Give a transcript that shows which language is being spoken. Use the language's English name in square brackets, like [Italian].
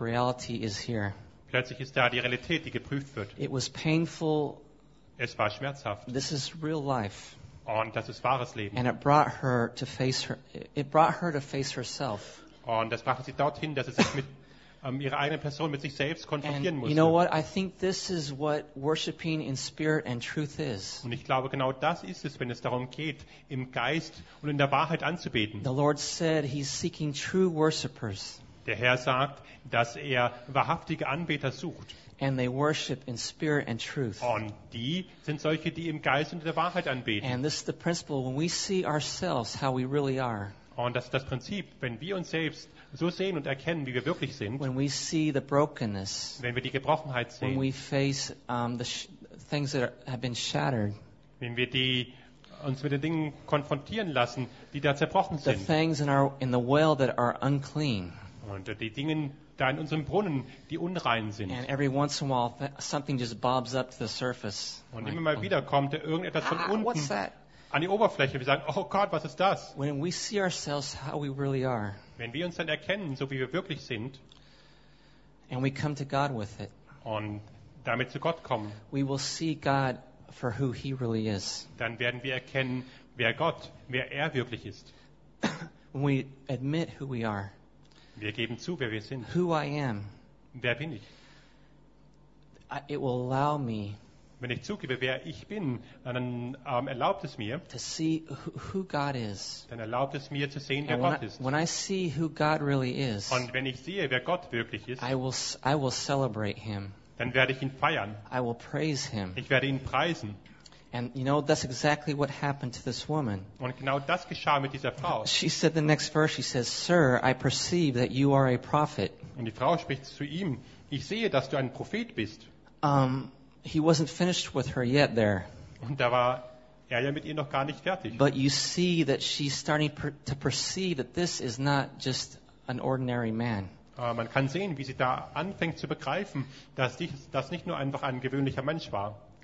[English] Reality is here. [German] Plötzlich ist da die Realität, die geprüft wird. [English] It was painful. [German] Es war schmerzhaft. [English] This is real life. [German] Und das ist wahres Leben. [English] And it brought her to face her. It brought her to face herself. [German] Und das brachte sie dorthin, dass sie sich mit ihre eigene Person mit sich selbst konfrontieren muss. [English] You know what? I think this is what worshiping in spirit and truth is. [German] Und ich glaube, genau das ist es, wenn es darum geht, im Geist und in der Wahrheit anzubeten. [English] The Lord said he's seeking true worshipers. [German] Der Herr sagt, dass er wahrhaftige Anbeter sucht. [English] And they worship in spirit and truth. [German] Und die sind solche, die im Geist und in der Wahrheit anbeten. [English] And this is the principle when we see ourselves how we really are. [German] Und das ist das Prinzip, wenn wir uns selbst so sehen und erkennen, wie wir wirklich sind. [English] When we see the brokenness, [German] wenn wir die Gebrochenheit sehen. [English] When we face things that have been shattered, [German] wenn wir die uns mit den Dingen konfrontieren lassen, die da zerbrochen [English] the [German] sind. [English] The things in the well that are unclean. [German] Und die Dinge da in unserem Brunnen, die unrein sind. [English] And every once in a while, something just bobs up to the surface. [German] Und immer mal wieder kommt irgendetwas von unten. [English] What's that? [German] An die Oberfläche. Wir sagen, oh Gott, was ist das? [English] When we see ourselves how we really are, [German] wenn wir uns dann erkennen, so wie wir wirklich sind, [English] and we come to God with it, [German] und damit zu Gott kommen, [English] we will see God for who he really is. [German] Dann werden wir erkennen, wer Gott, wer er wirklich ist. [English] When we admit who we are, [German] wir geben zu, wer wir sind. [English] Who I am, [German] wer bin ich? [English] It will allow me, [German] wenn ich zugebe, wer ich bin, dann erlaubt es mir, [English] to see who God is. [German] Dann erlaubt es mir zu sehen, wer [English] and [German] Gott ist. [English] When I see who God really is, [German] und wenn ich sehe, wer Gott wirklich ist, [English] I will celebrate him. [German] Dann werde ich ihn feiern. [English] I will praise him. [German] Ich werde ihn preisen. [English] And you know, that's exactly what happened to this woman. [German] Und genau das geschah mit dieser Frau. [English] She said the next verse, she says, Sir, I perceive that you are a prophet. [German] Und die Frau spricht zu ihm, ich sehe, dass du ein Prophet bist. [English] He wasn't finished with her yet there. [German] Und da war er ja mit ihr noch gar nicht fertig. [English] But you see that she's starting to perceive that this is not just an ordinary man. [German] Man kann sehen, wie sie da anfängt zu begreifen, dass das nicht nur einfach ein gewöhnlicher Mensch war.